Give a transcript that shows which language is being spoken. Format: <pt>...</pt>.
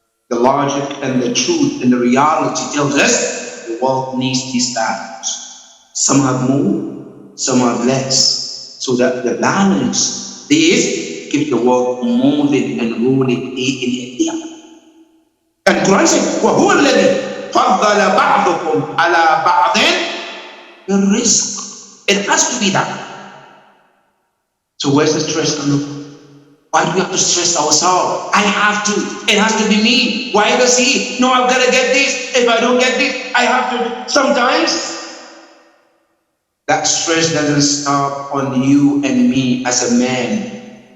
<en>The logic and the truth and the reality tells us the world needs this balance. Some have more, some have less. So that the balance is keep the world moving and rolling day in and day out. And Quran says,</en> <ar>وَهُوَ الَّذِي فَضَّلَ بَعْضُكُمْ عَلَى بَعْضٍ بِالرِّزْقِ.</ar> <en>It has to be that. So where's the stress coming from? Why do we have to stress ourselves? I have to. It has to be me. Why does he? No, I've got to get this. If I don't get this, I have to. Sometimes that stress doesn't stop on you and me as a man.</en>